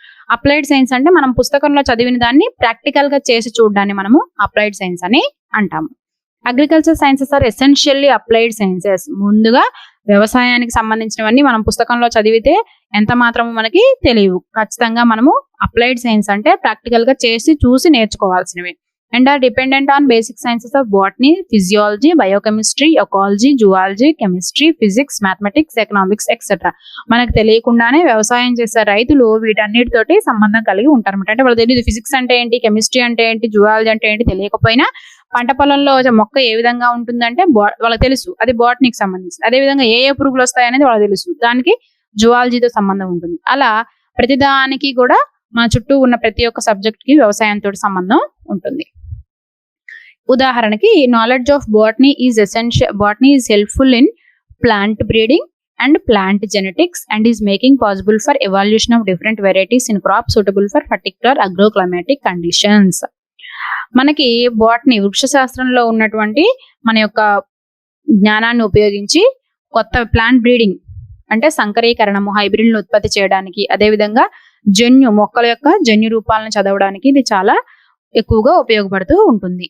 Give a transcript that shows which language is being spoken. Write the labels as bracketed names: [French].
[Telugu] Applied science అంటే మనం పుస్తకంలో చదివిన దాన్ని ప్రాక్టికల్ గా చేసి చూడడాన్ని మనము అప్లైడ్ సైన్స్ అని అంటాము. [English] Agriculture sciences are essentially applied sciences. [Telugu] ముందుగా వ్యవసాయానికి సంబంధించినవన్నీ మనం పుస్తకంలో చదివితే ఎంత మాత్రము మనకి తెలియవు. ఖచ్చితంగా మనము అప్లైడ్ సైన్స్ అంటే ప్రాక్టికల్ గా చేసి చూసి నేర్చుకోవాల్సినవి. [English] and are dependent on basic sciences of botany, physiology, biochemistry, ecology, zoology, chemistry, physics, mathematics, economics, etc. [Telugu] మనకు తెలియకుండానే వ్యవసాయం చేసే రైతులు వీటన్నిటితోటి సంబంధం కలిగి ఉంటారు అనమాట. అంటే వాళ్ళు తెలియదు ఫిజిక్స్ అంటే ఏంటి, కెమిస్ట్రీ అంటే ఏంటి, జువాలజీ అంటే ఏంటి తెలియకపోయినా పంట పొలంలో మొక్క ఏ విధంగా ఉంటుందంటే వాళ్ళకి తెలుసు, అది బాటనీకి సంబంధించింది. అదే విధంగా ఏ పురుగులు వస్తాయి అనేది వాళ్ళకి తెలుసు, దానికి జువాలజీతో సంబంధం ఉంటుంది. అలా ప్రతిదానికి కూడా మన చుట్టూ ఉన్న ప్రతి ఒక్క సబ్జెక్ట్ కి వ్యవసాయంతో సంబంధం ఉంటుంది. ఉదాహరణకి [English] Knowledge of botany is essential. Botany is helpful in plant breeding and plant genetics and is making possible for evaluation of different varieties in crops suitable for particular agroclimatic conditions. [Telugu] మనకి botany వృక్ష శాస్త్రంలో ఉన్నటువంటి మన యొక్క జ్ఞానాన్ని ఉపయోగించి కొత్త plant breeding అంటే సంకరీకరణము, హైబ్రిడ్లను ఉత్పత్తి చేయడానికి, అదేవిధంగా మొక్కల యొక్క జన్యు రూపాలను చదవడానికి ఇది చాలా ఎక్కువగా ఉపయోగపడుతూ ఉంటుంది.